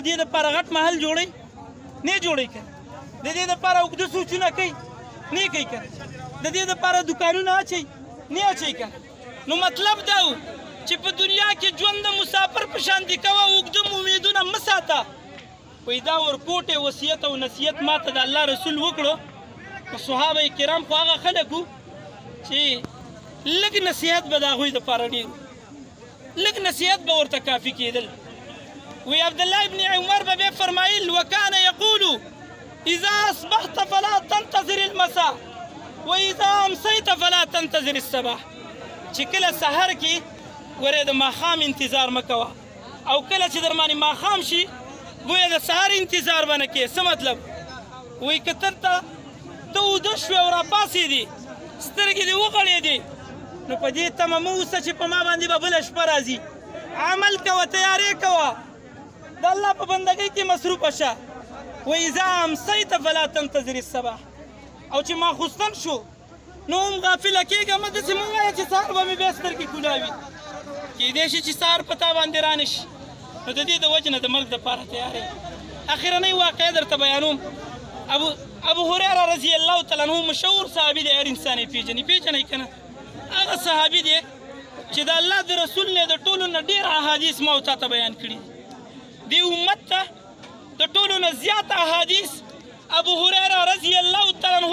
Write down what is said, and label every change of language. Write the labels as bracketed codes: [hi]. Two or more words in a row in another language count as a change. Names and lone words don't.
[ps] دې دپاره غټ محل جوړوي نه جوړوي که د دې دپاره اوږده سوچونه کوي نه کوي که د دې دپاره دوکانونه اچوي نه اچوي که نو مطلب دا و چې په دنیا کې ژوند د مسافر په شانتې کوه اوږده امیدونه مه ساته وایي دا ورکوټې وصیت او نصیحت ما ته د الله رسول وکړو نو صحابه کرام خو هغه خلک وو چې لږ نصیحت به د هغوی دپاره ډېر لږ نصیحت به ورته کافي کېدل وی عبدالله ابن عمر به بیا فرمایل [ar] وکان یقول اذا اصبحت فلا تنتظر المساء واذا امسیت فلا تنتظر الصباح [ps] چې کله سحر کې ورې د ماښام انتظار مه کوه او کله چې در باندې ماښام شي گویا د سحر انتظار به نه کوې څه مطلب وایي که ته اوده شوې او راپاڅېدې سترګې دې وغړېدې نو په دې تمه مه اوسه چې په ما باندې به بله شپه راځي عمل کوه تیارې کوه د الله په بندګۍ کې مصروفه شه [ar] واذا امسیت فلا تنتظر الصباح [ps] او چې ماخوستن شو نو هم غافله کېږه مه داسې مه وایه چې سهار به مې بیا سترګې کولاوي کېدی شي چې سهار په تا باندې رانه شي نو د دې د وجې نه د مرګ دپاره تیارې اخرنۍ واقعه درته بیانوم ابو هریره [ar] رضی الله تعالی عنه [ps] مشهور صحابي دی هر انسان یې پېژنئ که نه هغه صحابي دی چې د الله د رسول نه د ټولو نه ډېر احادیث ما او تا ته بیان کړي دې امت ته د ټولو نه زیات احادیث ابو هریره [ar] رضی الله تعالی عنه